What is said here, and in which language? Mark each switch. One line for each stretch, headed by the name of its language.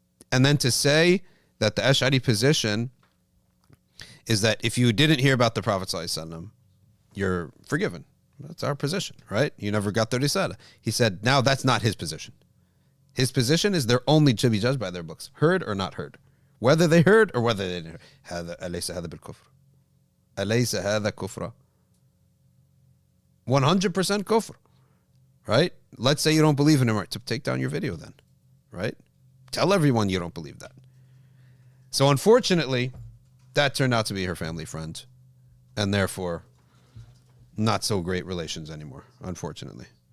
English: And then to say that the Ash'ari position is that if you didn't hear about the Prophet ﷺ, you're forgiven. That's our position, right? You never got the Risala. He said, now that's not his position. His position is they're only to be judged by their books, heard or not heard. Whether they heard or whether they didn't hear.
Arabic: أليس هذا بالكفر؟ أليس هذا كفر؟
English: 100% kufr. Right? Let's say you don't believe in him. To take down your video then. Right? Tell everyone you don't believe that. So unfortunately, that turned out to be her family friend. And therefore, not so great relations anymore, unfortunately.